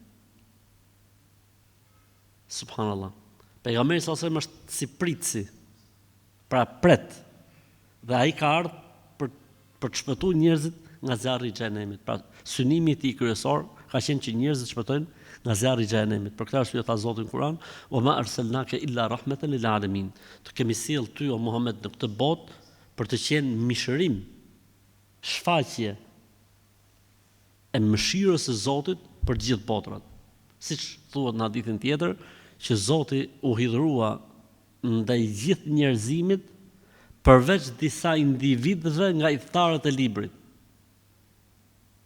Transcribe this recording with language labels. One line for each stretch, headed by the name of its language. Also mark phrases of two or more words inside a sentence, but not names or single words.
Albanian: Subhanallah. Pejgamberi
Arabic: صلى الله عليه وسلم
Albanian: është si pritsi. Pra pret. Dhe ai ka ardhur për të shpëtuar njerëzit nga zjarri i xhehenemit. Pra synimi i tij kryesor ka qenë që njerëzit shpëtojnë nga zjarri i xhehenemit. Për këtë arsye tha Zoti në Kur'an:
Arabic: "وما أرسلناك إلا رحمة للعالمين."
Albanian: Të kemi sjell ty o Muhammed në këtë botë për të qenë mishërim, shfaqje e mëshirës së Zotit për të gjithë botrat. Siç thuhet në hadithin tjetër, që Zoti u hidhrua ndaj gjithë njerëzimit përveç disa individëve nga i thtarët e librit.